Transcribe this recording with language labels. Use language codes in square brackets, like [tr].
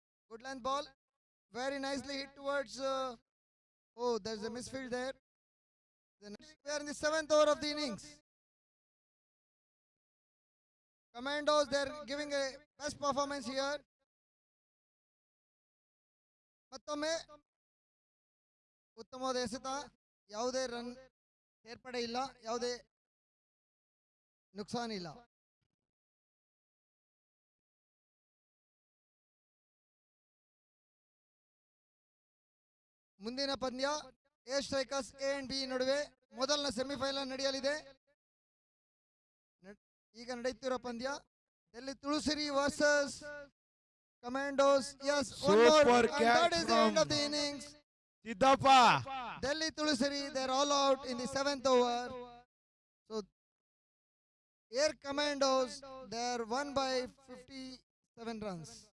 [en] Good length ball, very nicely hit towards. Oh, there's a misfield there. We are in the 7th over of the innings. Commandos, they're giving a best performance here. [kn] ಮತ್ತೊಮ್ಮೆ ಉತ್ತಮವಾದ ಎಸೆತ, ಯಾವುದೇ run ಸೇರ್ಪಡೆ ಇಲ್ಲ, ಯಾವುದೇ ನುಕ್ಸಾನ್ ಇಲ್ಲ. ಮುಂದಿನ ಪಂದ್ಯ A strikers A and B ನಡುವೆ ಮೊದಲನೇ ಸೆಮಿಫೈನಲ್ ನಡೆಯಲಿದೆ. ಈಗ ನಡೆಯುತ್ತಿರುವ ಪಂದ್ಯ Delhi ತುಳುಸಿರಿ versus Commandos. [en] Yes, one more, Super and catch that is the end from of the innings. [kn] Siddappa. [en] Delhi Tulusiri, they're all out in the 7th over. So, Air Commandos, they're won by 57 runs.